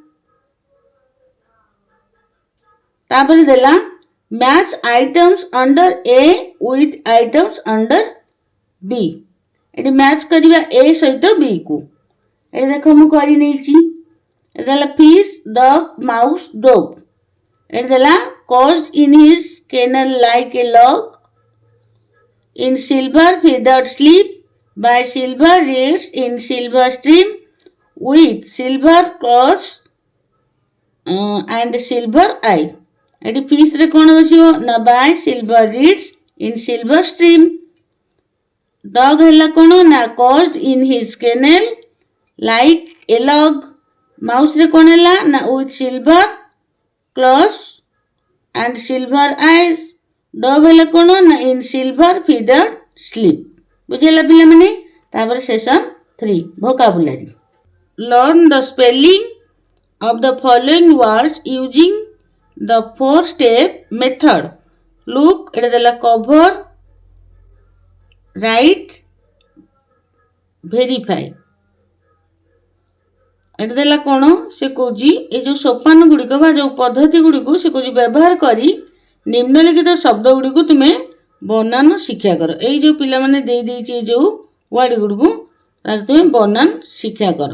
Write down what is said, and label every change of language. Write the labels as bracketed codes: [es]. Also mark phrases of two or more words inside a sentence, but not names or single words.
[or] ତାପରେ ଦେଲା [en] match items under A with items under B. [or] ଏଠି ମ୍ୟାଚ୍ କରିବା ଏ ସହିତ ବି କୁ। ଏଠି ଦେଖ ମୁଁ କରି ନେଇଛି। ଏଠି ଦେଲା [en] fish, dog, mouse, dove. [or] ଏଠି ଦେଲା [en] caught in his kennel like a log in silver feathered sleep by silver reeds in silver stream with silver claws and silver eye। [or] ଏଠି ଫିସ୍ ରେ କ'ଣ ବସିବ ନା [en] by silver reeds in silver stream। [or] ଡଗ୍ ହେଲା କ'ଣ ନା [en] caught in his kennel like a log। [or] ମାଉସ୍ ରେ କ'ଣ ହେଲା ନା [en] with silver claws and silver eyes। [or] ଡୋଭ୍ ହେଲା କ'ଣ ନା [en] in silver feathered sleep। [or] ବୁଝିଲା ପିଲାମାନେ। ତାପରେ ସେସନ୍ 3 vocabulary। [en] Learn the spelling of the following words using the 4-step method। Look, [or] ଏଟା ଦେଲା [en] cover, write, verify। [or] ଏଟା ଦେଲା କ'ଣ ସେ କହୁଛି ଏ ଯୋଉ ସୋପାନ ଗୁଡ଼ିକ ବା ଯୋଉ ପଦ୍ଧତି ଗୁଡ଼ିକୁ ସେ କହୁଛି ବ୍ୟବହାର କରି ନିମ୍ନଲିଖିତ ଶବ୍ଦ ଗୁଡ଼ିକୁ ତୁମେ ବନାନ ଶିକ୍ଷା କର। ଏଇ ଯୋଉ ପିଲାମାନେ ଦେଇଛି ଏ ଯୋଉ ୱାର୍ଡ ଗୁଡ଼ିକୁ ତାର ତୁମେ ବନାନ ଶିକ୍ଷା କର।